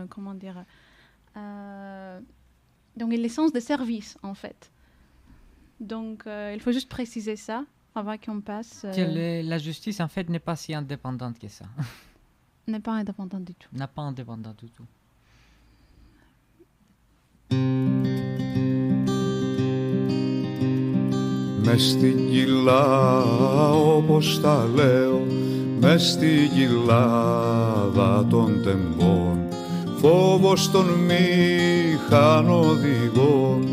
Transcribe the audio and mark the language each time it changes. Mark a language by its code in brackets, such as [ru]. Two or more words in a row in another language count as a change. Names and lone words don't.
[fr] comment dire... donc une licence de service, en fait. Donc, il faut juste préciser ça avant qu'on passe... La justice, en fait, n'est pas si indépendante que ça. N'est pas indépendante du tout. N'est pas indépendante du tout. [el] Μες στην κοιλά όπως τα λέω, μες στην κοιλάδα των τεμπών, φόβος των μηχανοδηγών.